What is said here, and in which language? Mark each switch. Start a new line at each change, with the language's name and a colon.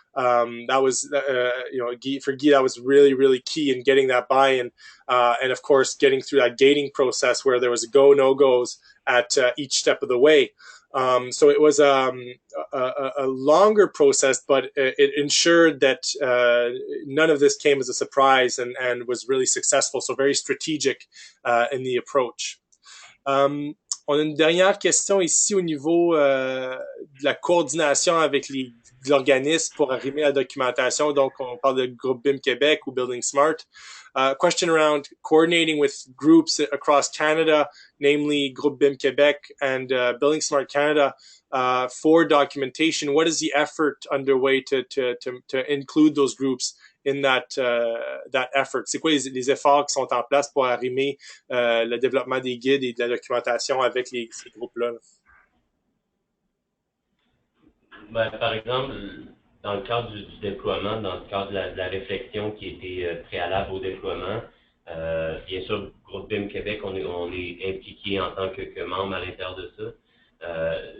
English: That was for Guy, that was really key in getting that buy-in, and of course getting through that gating process where there was go no goes at each step of the way. So it was a longer process, but it ensured that none of this came as a surprise and was really successful. So very strategic in the approach.
French: On a une dernière question ici au niveau de la coordination avec les organismes pour arrimer à la documentation. Donc, on parle de groupe BIM Québec ou Building Smart.
English: Question around coordinating with groups across Canada, namely Groupe BIM Québec and Building Smart Canada for documentation. What is the effort underway to include those groups in that effort?
French: C'est quoi les efforts qui sont en place pour arrimer le développement des guides et de la documentation avec ces groupes-là? Ben, par exemple, dans le cadre du déploiement, dans le cadre de la réflexion qui était préalable au déploiement, bien sûr, le groupe BIM Québec, on est impliqué en tant que membre à l'intérieur de ça.